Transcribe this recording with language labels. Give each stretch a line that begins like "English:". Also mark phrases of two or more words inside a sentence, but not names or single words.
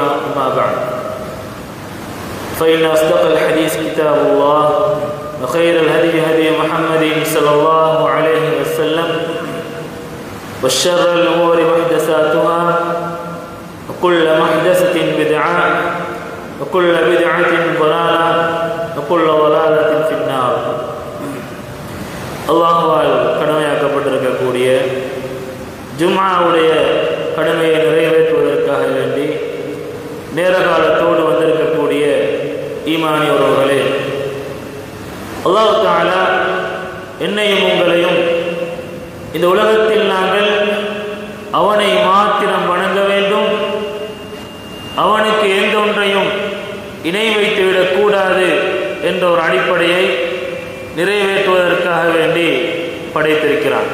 Arabic: أما بعد فإن أصدق الحديث كتاب الله وخير الهدي هدي محمد صلى الله عليه وسلم وشر الأمور محدثاتها وكل محدثة بدعة وكل بدعة ضلالة وكل ضلالة في النار.
Tamil: அல்லாஹ்வால் கடமையாக்கப்பட்டிருக்கக்கூடிய ஜும்ஆவுடைய கடமையை நிறைவேற்றுவதற்காக வேண்டி நேர காலத்தோடு வந்திருக்கக்கூடிய ஈமானிய உறவுகளே, அல்லாஹ் தஆலா என்னையும் உங்களையும் இந்த உலகத்தில் நாங்கள் அவனை மாத்திரம் வணங்க வேண்டும், அவனுக்கு எந்த ஒன்றையும் இணை வைத்துவிடக் கூடாது என்ற ஒரு அடிப்படையை நிறைவேற்றுவதற்காக வேண்டி படைத்திருக்கிறான்.